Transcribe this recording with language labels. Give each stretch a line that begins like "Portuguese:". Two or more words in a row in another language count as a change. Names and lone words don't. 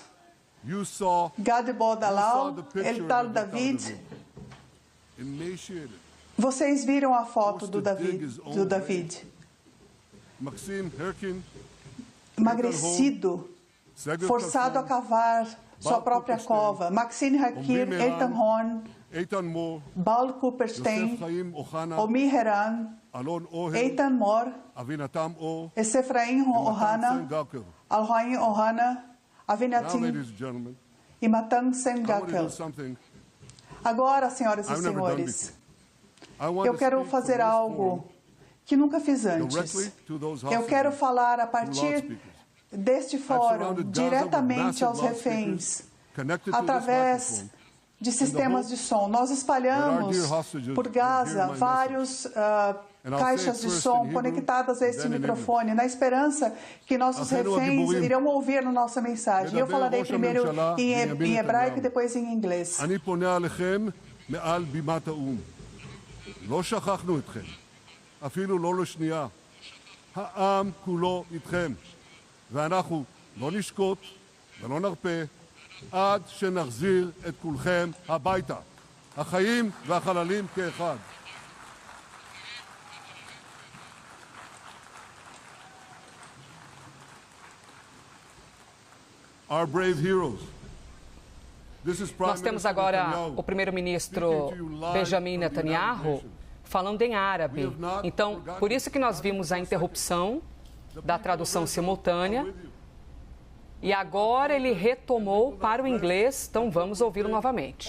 Portuguese: Gad Bodalal, Eltal David. Vocês viram a foto do David. Emagrecido, forçado a cavar sua própria cova. Maxine Hakir, Eitan Horn, Baal Cooperstein, Omi Heran, Eitan Mor, Efraim Ohana, Alroin Ohana, Avinatim e Matan Sengakel. Agora, senhoras e senhores, eu quero fazer algo que nunca fiz antes. Eu quero falar a partir deste fórum diretamente aos reféns, através de sistemas de som. Nós espalhamos por Gaza vários caixas de som conectadas a este microfone, na esperança que nossos reféns irão ouvir a nossa mensagem. Eu falarei primeiro em hebraico e depois em inglês.
Hebrew: לא שכחנו אתכם, אפילו לא לשנייה. העם כולו איתכם, ואנחנו לא נשקוט ולא נרפה עד שנחזיר את כולכם הביתה, החיים והחללים כאחד.
English: Our brave heroes.
Portuguese: Nós temos agora o primeiro-ministro Benjamin Netanyahu falando em árabe. Então, por isso que nós vimos a interrupção da tradução simultânea. E agora ele retomou para o inglês, então vamos ouvi-lo novamente.